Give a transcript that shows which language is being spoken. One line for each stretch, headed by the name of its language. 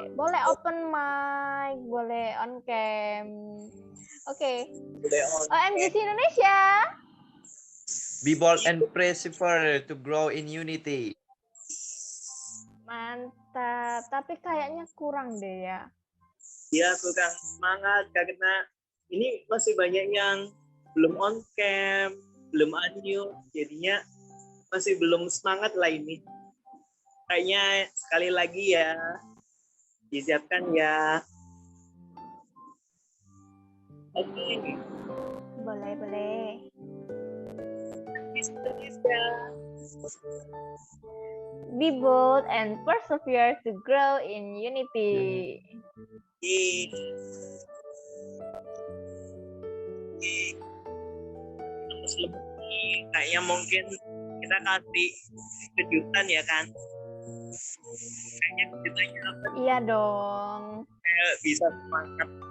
Indonesian: Boleh open mic, boleh on cam. Oke. OMGC Indonesia.
English: Be bold and persevere to grow in unity.
Indonesian: Mantap, tapi kayaknya kurang deh ya. Ya, kurang semangat karena ini masih banyak yang belum on cam, belum unmute, jadinya masih belum semangat lah ini. Kayaknya sekali lagi ya, disiapkan ya. Oke. Boleh.
English: Be bold and persevere to grow in unity.
Indonesian: Terus lebih kayaknya mungkin kita kasih kejutan ya kan? Kayaknya kejutannya apa? Iya dong. Kayak bisa semangat.